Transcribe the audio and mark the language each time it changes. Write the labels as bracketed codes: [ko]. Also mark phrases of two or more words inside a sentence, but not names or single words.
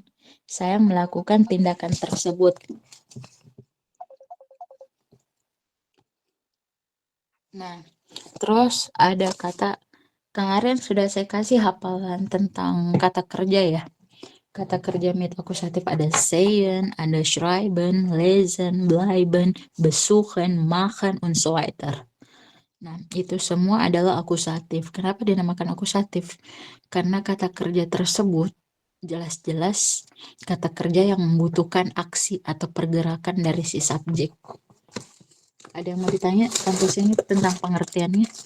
[id] Saya melakukan tindakan tersebut. Nah, terus ada kata, kemarin sudah saya kasih hafalan tentang kata kerja ya. Kata kerja mit akusatif ada sehen, ada [de] schreiben, lesen, bleiben, besuchen, machen, und so weiter. [id] Nah, itu semua adalah akusatif. Kenapa dinamakan akusatif? Karena kata kerja tersebut jelas-jelas kata kerja yang membutuhkan aksi atau pergerakan dari si subjek. Ada yang mau ditanya sampai sini tentang pengertiannya?